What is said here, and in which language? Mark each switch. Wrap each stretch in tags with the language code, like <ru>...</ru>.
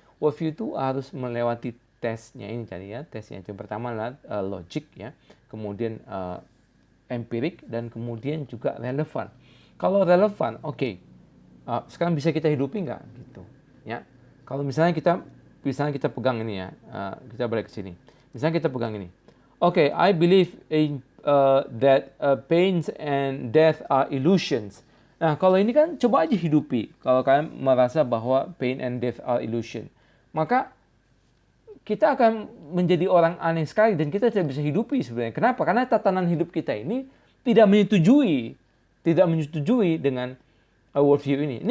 <id>Worldview itu harus melewati tesnya ini tadi ya, tesnya yang pertama adalah logik ya, kemudian empirik dan kemudian juga relevan. Kalau relevan, oke, sekarang bisa kita hidupi nggak gitu ya. Kalau misalnya kita pegang ini ya, kita balik ke sini. Misalnya kita pegang ini.</id> <en>Okay, I believe in that pains and death are illusions.</en> <id>Nah, kalau ini kan coba aja hidupi. Kalau kalian merasa bahwa</id> <en>pain and death are illusion,</en> <id>maka kita akan menjadi orang aneh sekali dan kita tidak bisa hidupi sebenarnya. Kenapa? Karena tatanan hidup kita ini tidak menyetujui dengan worldview ini.</id>